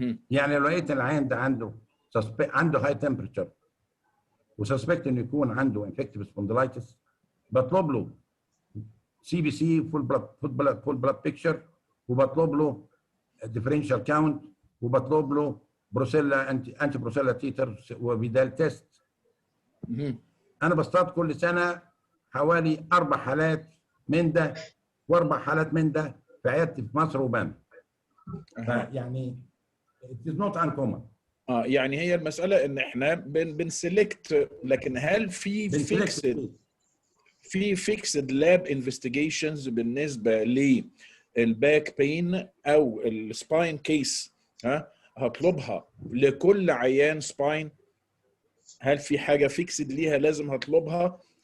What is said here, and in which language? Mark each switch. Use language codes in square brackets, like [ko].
[ar] يعني لو لقيت العيان ده عنده هاي تمبرتشر وسسبكت انه يكون عنده انفكتيف سبوندلايتس، بطلب له سي بي سي فول بلاد بيكتشر، وبطلب له ديفرنشال كاونت، وبطلب له بروسيلا انتي بروسيلا تيتر وفيدال تيست. انا بصطاد كل سنه حوالي 4 حالات من ده و4 حالات من ده في عيادتي في مصر وبنها. [en] يعني it is not uncommon. [ar] يعني هي المساله ان احنا بنسلكت، لكن هل في فيكسد لاب انفستيجيشنز بالنسبه للباك بين او السباين كيس هطلبها لكل عيان سباين؟ هل في حاجه فيكسد ليها لازم هطلبها؟